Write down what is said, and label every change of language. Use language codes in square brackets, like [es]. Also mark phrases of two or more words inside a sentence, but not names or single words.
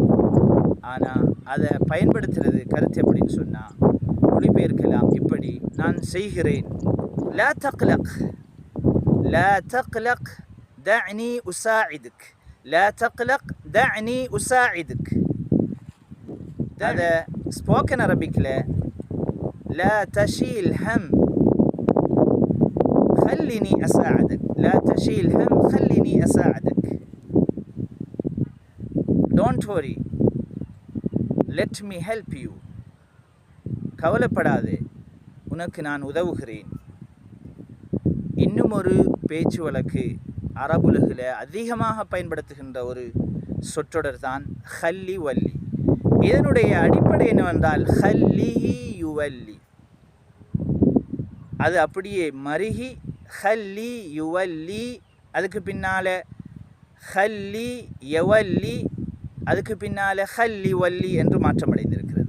[ta] ஆனால் அதை பயன்படுத்துறது கருத்து எப்படின்னு சொன்னால் மொழிபெயர்க்கலாம் இப்படி: நான் செய்கிறேன். [ar] لا تقلق، لا تقلق دعني أساعدك، لا تقلق دعني أساعدك. [ta] அதை [en] spoken Arabic [ar] لا تشيل هم خليني أساعدك، لا تشيل هم خليني أساعدك. [en] Don't worry, let me help you. [ta] கவலைப்படாதே, உனக்கு நான் உதவுகிறேன். இன்னும் ஒரு பேச்சு வழக்கு அரபுலகில் அதிகமாக பயன்படுத்துகின்ற ஒரு சொற்றொடர் தான் [ar] خلّي ولّي. [ta] இதனுடைய அடிப்படை என்னவென்றால் [ar] خلّيه يولّي, [ta] அது அப்படியே மருகி [ar] خلّي يولّي, [ta] அதுக்கு பின்னால் [ar] خلّي يولّي, [ta] அதுக்கு பின்னால் [ar] خلّي ولّي [ta] என்று மாற்றமடைந்திருக்கிறது.